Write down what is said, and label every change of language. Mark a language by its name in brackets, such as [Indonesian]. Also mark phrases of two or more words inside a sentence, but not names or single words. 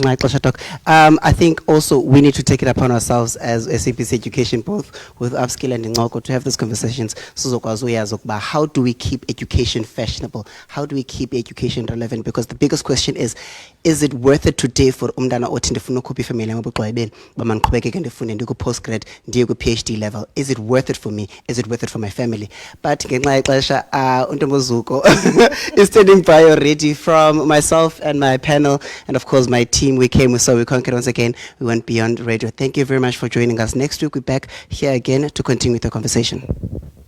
[English] My pleasure, Doc. I think also we need to take it upon ourselves as SAPC Education, both with Upskill and Ngoko, to have these conversations. How do we keep education fashionable? How do we keep education relevant? Because the biggest question is it worth it today for [Xhosa] umdana othi ndifuna ukhupha ifamily yam ebuxwebeni baba ndiqhubekeke ndifunde ndiku postgrad ndiye ku PhD level? [English] Is it worth it for me? Is it worth it for my family? But [Xhosa] ngenxa yexesha [English] uNtombozuko is standing by already. From myself and my panel, and of course my team, we came, we saw, we conquered once again. We went beyond radio. Thank you very much for joining us. Next week we're back here again to continue with the conversation.